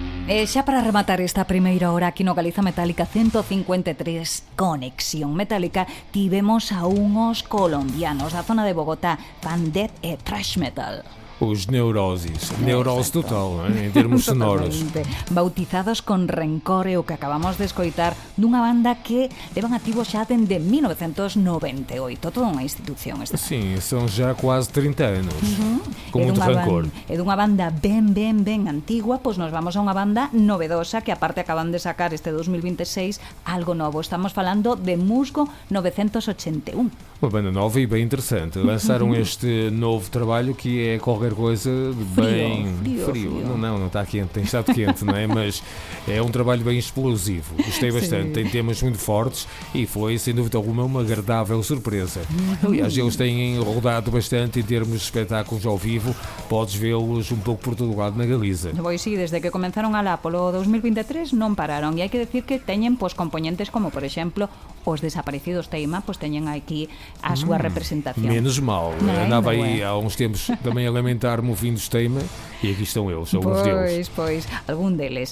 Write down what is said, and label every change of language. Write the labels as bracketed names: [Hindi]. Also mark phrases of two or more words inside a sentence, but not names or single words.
[Galician] E xa para rematar esta primeira hora aquí no Galiza Metálica 153 Conexión Metálica, tivemos a unhos colombianos da zona de Bogotá, fan death e thrash metal. Os Neurosis, neurose total, en termos sonoros. Totalmente. Bautizados con Rencor, e o que acabamos de escoitar dunha banda que levan activo xa dende 1998, toda unha institución esta. [Portuguese] Sim, são já quase 30 anos, com muito rancor. [Galician] E dunha banda ben antigua, pois nos vamos a unha banda novedosa que aparte acaban de sacar este 2026 algo novo. Estamos falando de Musgo 981. [Portuguese] Uma banda nova e bem interessante. Lançaram este novo trabalho que é qualquer coisa bem frio. Não está quente, tem estado quente, não é? Mas é um trabalho bem explosivo. Gostei bastante, tem temas muito fortes e foi, sem dúvida alguma, uma agradável surpresa. Aliás, eles têm rodado bastante em termos de espetáculos ao vivo. Podes vê-los um pouco por todo lado na Galiza. [Galician] Pois sí, desde que comenzaron alá polo 2023 non pararon, e hai que decir que teñen pois componentes como, por exemplo, os Desaparecidos Teima, pois teñen aquí a súa representación. [Portuguese] Menos mal. Andava aí há uns tempos também a lamentar-me o fim dos Teima e aqui estão eles, alguns deles. [Galician] Pois, algún deles.